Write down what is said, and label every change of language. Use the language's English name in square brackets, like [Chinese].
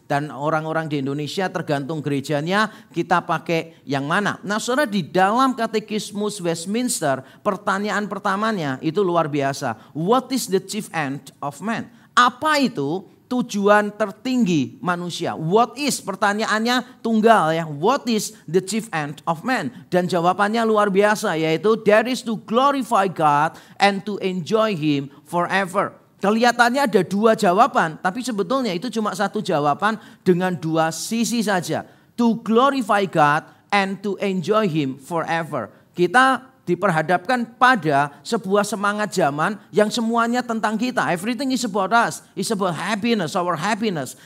[Indonesian] Dan orang-orang di Indonesia tergantung gerejanya kita pakai yang mana. Nah saudara, di dalam Katekismus Westminster pertanyaan pertamanya itu luar biasa. [English] What is the chief end of man? [Indonesian] Apa itu tujuan tertinggi manusia? [English] What is, [Indonesian] pertanyaannya tunggal ya. [English] What is the chief end of man? [Indonesian] Dan jawabannya luar biasa, yaitu [English] that is to glorify God and to enjoy Him forever. [Indonesian] Kelihatannya ada dua jawaban, tapi sebetulnya itu cuma satu jawaban dengan dua sisi saja. [English] To glorify God and to enjoy Him forever. [Indonesian] Kita diperhadapkan pada sebuah semangat zaman yang semuanya tentang kita. [English] Everything is about us, is about happiness, our happiness.